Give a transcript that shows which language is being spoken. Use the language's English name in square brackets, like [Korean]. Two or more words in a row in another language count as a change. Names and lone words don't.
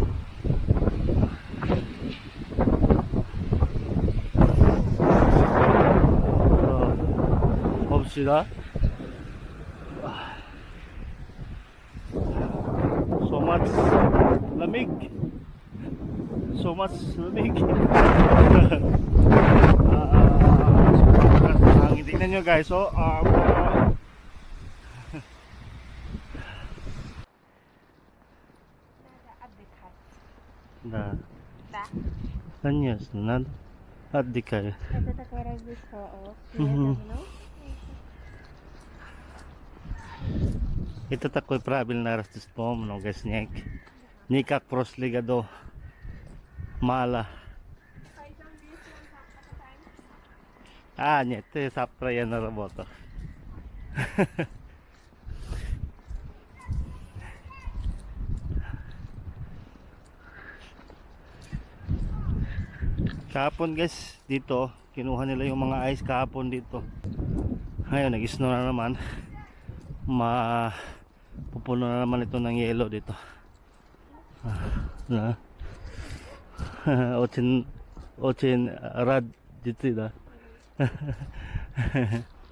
[Filipino] Hope sila. [English] So much lamig. So much [Filipino] lamig. Hangin. Tingnan nyo guys. So, [Russian] да. Да. Конечно, надо отдыхать. Это такое развитие. Мгм. Это такой правильное Рождество, много снег. Не как в прошлом году. Мало. А, нет, ты завтра я на работу. [Filipino] Kahapon guys, dito kinuha nila yung mga ice kahapon dito. Ngayon nag-snow na naman. Pupuno na naman ito ng yelo dito. Na. [Russian] Очень рад дитина.